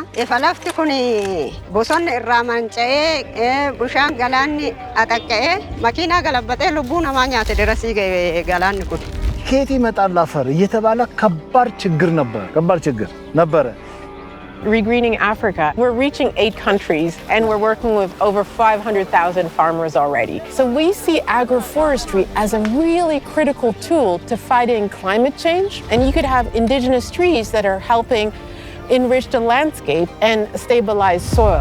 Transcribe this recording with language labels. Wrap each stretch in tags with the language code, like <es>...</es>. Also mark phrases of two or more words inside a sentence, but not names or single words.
<om>Ifa lafti kuni bosonni irraa manca'ee bishaan galaanni axaqqa'ee makiinaa galabbatee lubbuu namaa nyaate dirasii ga'e galaanni kun.</om> <am>ከየት ይመጣል አፈር እየተባለ ከባድ ችግር ነበረ.</am> <en>Regreening Africa, we're reaching 8 countries and we're working with over 500,000 farmers already. So we see agroforestry as a really critical tool to fighting climate change. And you could have indigenous trees that are helping enrich the landscape and stabilize soil.</en>